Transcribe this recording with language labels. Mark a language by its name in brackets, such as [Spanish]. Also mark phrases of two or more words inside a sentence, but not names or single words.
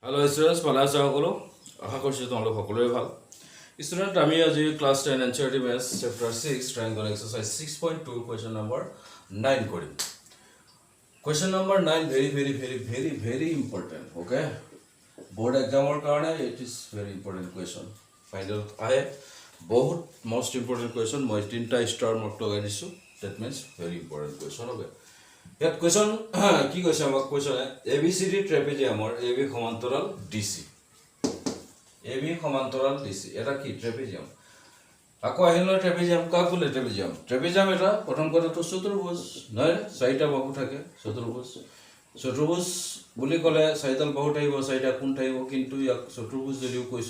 [English] Hello students, [Assamese] ভালে আছে সকলো আশা কৰিছো তোমালোক সকলোৱে ভাল student আমি আজি ক্লাস 10 [English] NCERT Maths chapter 6 triangle exercise 6.2 question number 9 কৰিম question number 9 very important okay board exam কাৰণে it is very important question final [Assamese] আহে বহুত [English] most important question [Assamese] মই তিনটা [English] star mark [Assamese] লগাই দিছো [English] that means very important question okay [Assamese] ইয়াত কোৱেশ্চন কি কৈছে আমাক কোৱেশ্চনে ABCD ট্ৰেপেজিয়ামৰ AB সমান্তৰাল DC এটা কি ট্ৰেপেজিয়াম আকৌ আহিল ট্ৰেপেজিয়াম কাক বোলে ট্ৰেপেজিয়াম এটা প্ৰথম কথাটো চতুৰ্ভুজ নহয় চাৰিটা বাহু থাকে চতুৰ্ভুজ বুলি ক'লে চাৰিডাল বাহু থাকিব চাৰিটা কোণ থাকিব কিন্তু ইয়াক চতুৰ্ভুজ যদিও কৈছো